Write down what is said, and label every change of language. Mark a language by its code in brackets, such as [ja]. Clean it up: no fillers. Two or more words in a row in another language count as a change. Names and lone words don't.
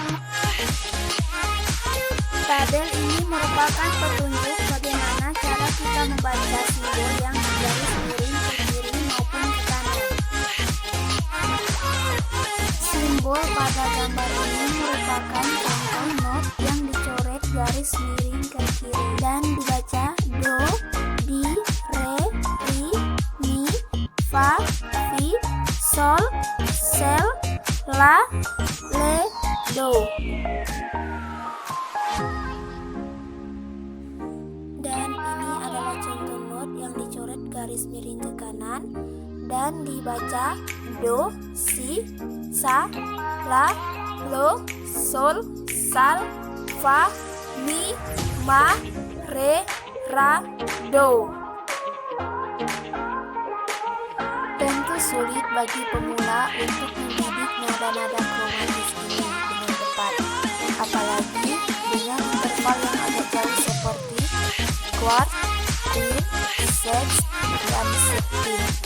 [id] Tabel ini merupakan petunjuk bagaimana cara kita membaca simbol yang garis miring ke kiri maupun ke kanan. Simbol pada gambar ini merupakan contoh not yang dicoret garis miring ke kiri dan dibaca do, di, re, ri, mi, fa, fi, sol, sel, la, le, do. Dan ini adalah contoh not yang dicoret garis miring ke kanan dan dibaca do, si, sa, la, lo, sol, sal, fa, mi, ma, re, ra, do. Tentu sulit bagi pemula untuk mendidik nada-nada kromatis ini dengan tepat, apalagi dengan interval yang agak jauh seperti quart, quint, sexte, dan septim.